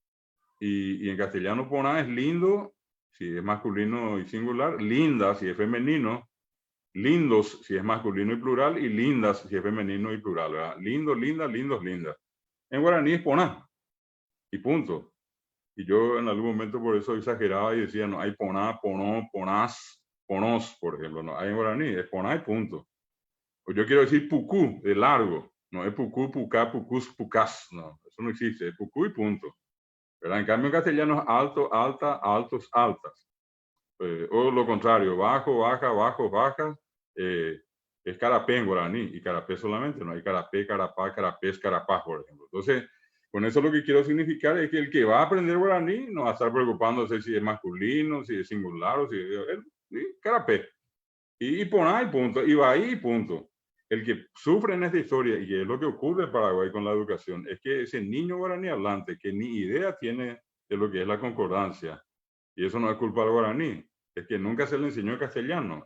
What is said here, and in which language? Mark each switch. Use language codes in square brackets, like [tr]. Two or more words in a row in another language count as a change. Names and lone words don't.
[es] Y en castellano poná es lindo, si es masculino y singular, linda, si es femenino, lindos, si es masculino y plural, y lindas, si es femenino y plural, ¿verdad? Lindo, linda, lindos, lindas. En guaraní es poná, y punto. Y yo en algún momento por eso exageraba y decía, no, hay poná, ponó, ponás, ponós, por ejemplo, no, hay en guaraní, es poná y punto. O yo quiero decir pucú, de largo, no es pucú, pucá, pucús, pucás, no, eso no existe, es pucú y punto. ¿Verdad? En cambio en castellano es alto, alta, altos, altas. O lo contrario, bajo, baja, bajos, bajas. Es carapé en guaraní y carapé solamente, no hay carapé, carapá, carapés, carapás, por ejemplo. Entonces, con eso lo que quiero significar es que el que va a aprender guaraní no va a estar preocupándose si es masculino, si es singular o si es carapé. Y poná y punto, y va ahí y punto. El que sufre en esta historia, y es lo que ocurre en Paraguay con la educación, es que ese niño guaraní hablante que ni idea tiene de lo que es la concordancia, y eso no es culpa del guaraní, es que nunca se le enseñó castellano.